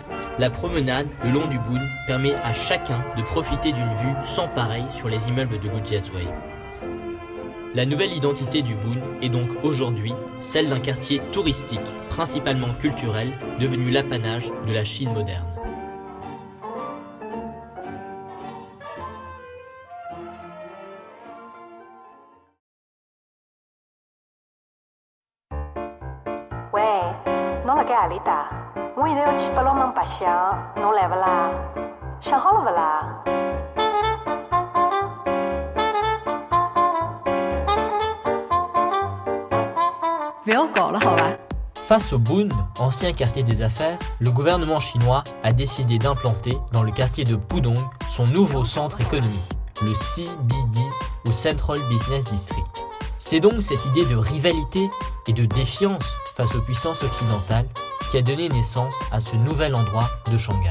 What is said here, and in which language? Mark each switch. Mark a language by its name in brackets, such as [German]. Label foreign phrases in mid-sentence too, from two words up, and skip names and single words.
[French] La promenade le long du Boon permet à chacun de profiter d'une vue sans pareille sur les immeubles de Lujiazui. La nouvelle identité du Boon est donc aujourd'hui celle d'un quartier touristique, principalement culturel, devenu l'apanage de la Chine moderne. [Wu Chinese] 喂，侬辣盖何里搭？我现在要去八龙门白相，侬来勿啦？想好了勿啦？不要搞了，好吧？ [French] Face au Boon, ancien quartier des affaires, le gouvernement chinois a décidé d'implanter dans le quartier de Pudong son nouveau centre économique, le CBD ou [English] Central Business District. [French] C'est donc cette idée de rivalité et de défiance face aux puissances occidentales qui a donné naissance à ce nouvel endroit de Shanghai.